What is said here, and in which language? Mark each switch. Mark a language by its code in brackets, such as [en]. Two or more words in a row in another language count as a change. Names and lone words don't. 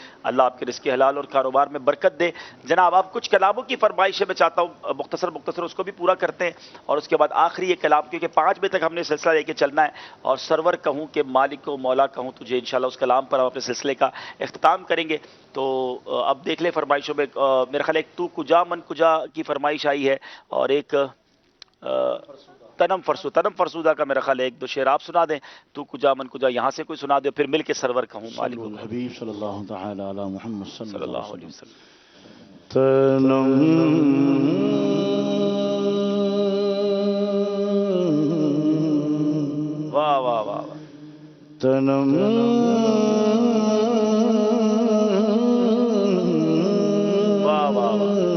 [ur] اللہ آپ کے رزق حلال اور کاروبار میں برکت دے. جناب آپ کچھ کلاموں کی فرمائش ہے, میں چاہتا ہوں مختصر اس کو بھی پورا کرتے ہیں, اور اس کے بعد آخری یہ کلام, کیونکہ 5 بجے تک ہم نے سلسلہ لے کے چلنا ہے, اور سرور کہوں کہ مالک و مولا کہوں تجھے, انشاءاللہ اس کلام پر ہم اپنے سلسلے کا اختتام کریں گے. تو اب دیکھ لیں فرمائشوں میں, میرا خیال ایک تو کجا من کجا کی فرمائش آئی ہے, اور ایک تنم فرسودہ کا میرا خیال 1-2 شعر آپ سنا دیں. تو کجا من کجا یہاں سے کوئی سنا دے, پھر مل کے سرور کہوں مالک [ar] حبیب صلی اللہ تعالی علی محمد صلی اللہ علیہ وسلم. [ur] تنم واہ واہ واہ, تنم واہ واہ واہ,